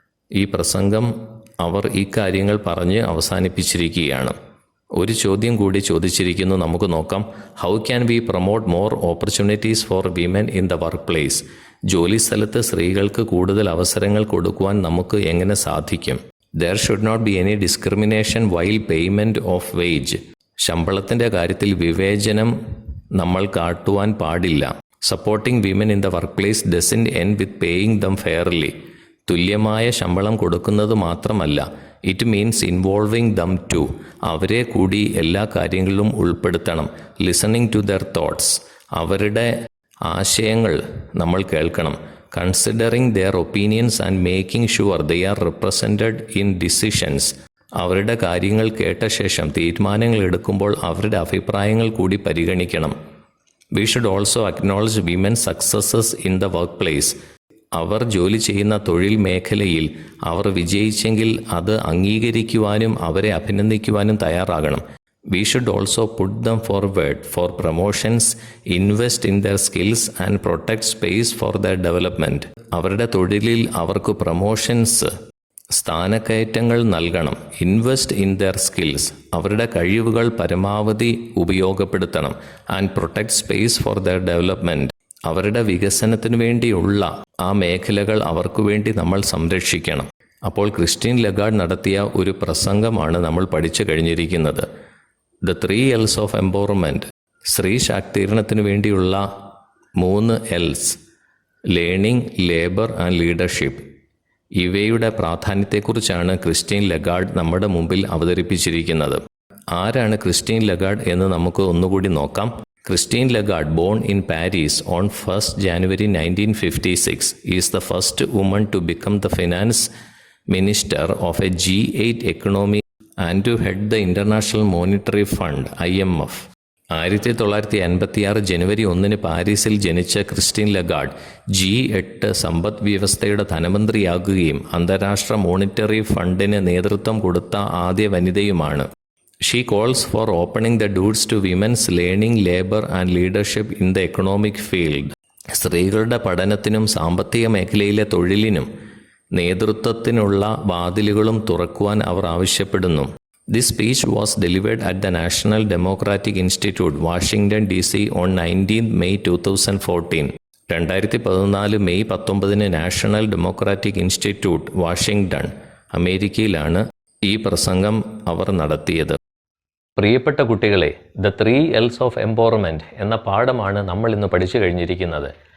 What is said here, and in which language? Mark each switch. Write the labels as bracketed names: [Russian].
[Malayalam] ഈ പ്രസംഗം അവർ ഈ കാര്യങ്ങൾ പറഞ്ഞ് അവസാനിപ്പിച്ചിരിക്കുകയാണ്. ഒരു ചോദ്യം കൂടി ചോദിച്ചിരിക്കുന്നു, നമുക്ക് നോക്കാം. [English] How can we promote more opportunities for women in the work place? [Malayalam] ജോലിസ്ഥലത്ത് സ്ത്രീകൾക്ക് കൂടുതൽ അവസരങ്ങൾ കൊടുക്കുവാൻ നമുക്ക് എങ്ങനെ സാധിക്കും? [English] There should not be any discrimination while payment of wage. [Malayalam] ശമ്പളത്തിൻ്റെ കാര്യത്തിൽ വിവേചനം നമ്മൾ കാട്ടുവാൻ പാടില്ല. [English] Supporting women in the workplace doesn't end with paying them fairly. [Malayalam] തുല്യമായ ശമ്പളം കൊടുക്കുന്നത് മാത്രമല്ല, [English] it means involving them too. [Malayalam] അവരെ കൂടി എല്ലാ കാര്യങ്ങളിലും ഉൾപ്പെടുത്തണം. [English] Listening to their thoughts. [Malayalam] അവരുടെ ആശയങ്ങൾ നമ്മൾ കേൾക്കണം. [English] Considering their opinions and making sure they are represented in decisions. [Malayalam] അവരുടെ കാര്യങ്ങൾ കേട്ട ശേഷം തീരുമാനങ്ങൾ എടുക്കുമ്പോൾ അവരുടെ അഭിപ്രായങ്ങൾ കൂടി പരിഗണിക്കണം. [English] We should also acknowledge women's successes in the workplace. [Malayalam] അവർ ജോലി ചെയ്യുന്ന തൊഴിൽ മേഖലയിൽ അവർ വിജയിച്ചെങ്കിൽ അത് അംഗീകരിക്കുവാനും അവരെ അഭിനന്ദിക്കുവാനും തയ്യാറാകണം. [English] We should also put them forward for promotions, invest in their skills and protect space for their development. [Malayalam] അവരുടെ തൊഴിലിൽ അവർക്ക് പ്രൊമോഷൻസ്, സ്ഥാനക്കയറ്റങ്ങൾ നൽകണം. [English] Invest in their skills. [Malayalam] അവരുടെ കഴിവുകൾ പരമാവധി ഉപയോഗപ്പെടുത്തണം. [English] And protect space for their development. [Malayalam] അവരുടെ വികസനത്തിന് വേണ്ടിയുള്ള ആ മേഖലകൾ അവർക്ക് വേണ്ടി നമ്മൾ സംരക്ഷിക്കണം. അപ്പോൾ ക്രിസ്റ്റീൻ ലഗാർഡ് നടത്തിയ ഒരു പ്രസംഗമാണ് നമ്മൾ പഠിച്ചു കഴിഞ്ഞിരിക്കുന്നത്. The 3 L's of empowerment. സ്ത്രീ ശാക്തീകരണത്തിന് വേണ്ടിയുള്ള 3 L's. Learning, labour and leadership. ഇവയുടെ പ്രാധാന്യത്തെക്കുറിച്ചാണ് ക്രിസ്റ്റീൻ ലഗാർഡ് നമ്മുടെ മുമ്പിൽ അവതരിപ്പിച്ചിരിക്കുന്നത്. ആരാണ് ക്രിസ്റ്റീൻ ലഗാർഡ് എന്ന് നമുക്ക് ഒന്നുകൂടി നോക്കാം. Christine Lagarde, [English] born in Paris on 1st January 1956, is the first woman to become the finance minister of a G8 economy and to head the International Monetary Fund (IMF). [Malayalam] 1956 ജനുവരി 1 പാരീസിൽ ജനിച്ച Christine Lagarde G8 സമ്പദ് വ്യവസ്ഥയുടെ ധനമന്ത്രിയാകുകയും അന്താരാഷ്ട്ര monetary ഫണ്ടിന് നേതൃത്വം കൊടുത്ത ആദ്യ വനിതയുമാണ്. [English] She calls for opening the doors to women's learning, labor and leadership in the economic field. [Malayalam] സ്ത്രീകളുടെ പഠനത്തിനും സാമ്പത്തിക മേഖലയിലെ തൊഴിലിനും നേതൃത്വത്തിനുള്ള വാതിലുകളും തുറക്കുവാൻ അവർ ആവശ്യപ്പെടുന്നു. [English] This speech was delivered at the National Democratic Institute, Washington, D.C. on 19 May 2014. [Malayalam] 2014 May 19 national democratic institute, Washington, അമേരിക്കയിലാണ് ഈ പ്രസംഗം അവർ നടത്തിയത്. പ്രിയപ്പെട്ട കുട്ടികളെ, ദ 3 L's ഓഫ് എംപവർമെൻറ്റ് എന്ന പാഠമാണ് നമ്മൾ ഇന്ന് പഠിച്ചു കഴിഞ്ഞിരിക്കുന്നത്.